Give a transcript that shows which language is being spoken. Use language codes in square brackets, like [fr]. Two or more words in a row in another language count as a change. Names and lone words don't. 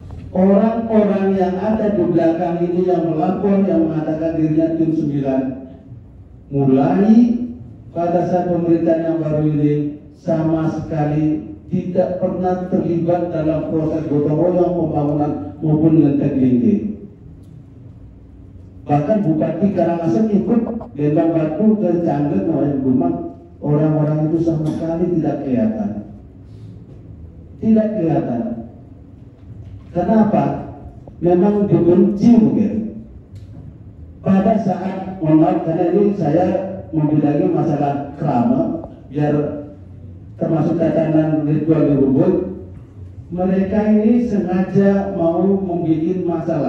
[id] Orang-orang yang ada di belakang ini yang melapor, yang mengatakan dirinya tim 9, mulai pada saat pemerintahan yang baru ini sama sekali tidak pernah terlibat dalam proses gotong royong pembangunan maupun lenteng linggih. Bahkan Bupati Karangasem ikut Lembang Batu ke Cangget Wayan Gumang, orang-orang itu sama sekali tidak kelihatan. Tidak kelihatan. Kenapa? Memang dibenci mungkin. Pada saat, mohon maaf karena ini saya membidangi masalah kerama, biar termasuk tatanan ritual di Ubud, mereka ini sengaja mau membuat masalah.